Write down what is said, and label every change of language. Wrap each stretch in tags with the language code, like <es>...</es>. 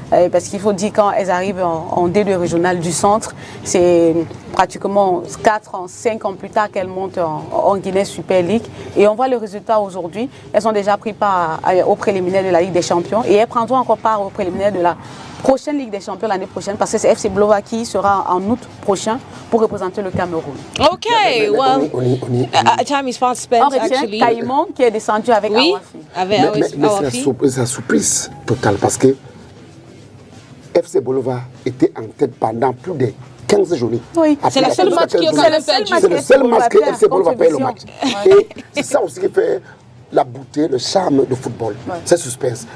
<fr>Parce qu'il faut dire, quand elles arrivent en D2 régional du centre, c'est pratiquement 5 ans plus tard qu'elles montent en Guinée Super League. Et on voit le résultat aujourd'hui. Elles ont déjà pris part au préliminaire de la Ligue des Champions et elles prendront encore part au préliminaire de la prochaine Ligue des Champions l'année prochaine parce que c'est FC Bolova qui sera en août prochain pour représenter le Cameroun.</fr> <en>Ok, well, time is fast spent,</en> <fr>on retient Caïman qui est descendu avec Awafi. Mais c'est la surprise totale parce que FC Bolova était en tête pendant plus de 15 journées. Oui, c'est le seul match qui c'est le seul match que FC Bolova paye le match. Et c'est ça aussi qui fait la beauté, le charme du football. C'est suspense.</fr>